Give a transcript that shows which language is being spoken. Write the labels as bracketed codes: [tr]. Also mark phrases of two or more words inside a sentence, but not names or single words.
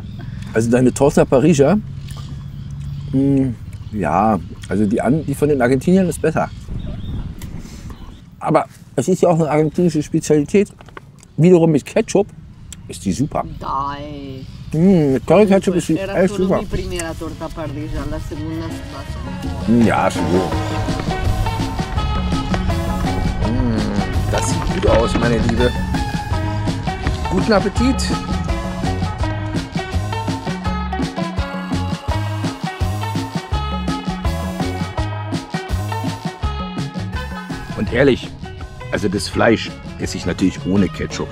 [de] Also deine Torta parrilla, ja, also die von den Argentiniern ist besser. Aber es ist ja auch eine argentinische Spezialität. Wiederum mit Ketchup ist die super. Dai. Mit Curry Ketchup ist die [es] Era [de] echt [es] solo [de] super. [es] mi primera torta parrilla, la segunda es pasa. [de] Ja, schon gut. Das sieht gut aus, meine Liebe. Guten Appetit. Und ehrlich, also das Fleisch esse ich natürlich ohne Ketchup.